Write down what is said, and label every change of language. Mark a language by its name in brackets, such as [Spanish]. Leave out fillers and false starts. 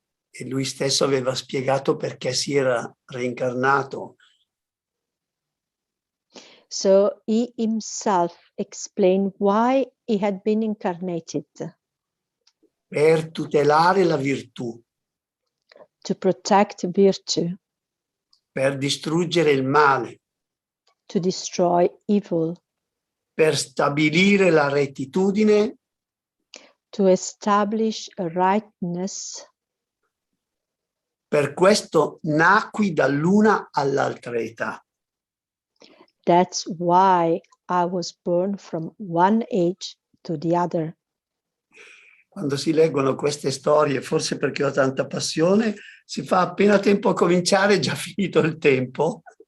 [Italian] E lui stesso aveva spiegato perché si era reincarnato. [English] So he himself explained why he had been incarnated. [Italian] Per tutelare la virtù, [English] To protect virtue, [Italian] per distruggere il male, [English] to destroy evil, [Italian] per stabilire la rettitudine, [English] to establish a rightness. [Italian] per questo nacqui dall'una all'altra età. [English] That's why I was born from one age to the other. [Italian] Quando si leggono queste storie, forse perché ho tanta passione, si fa appena tempo a cominciare, è già finito il tempo.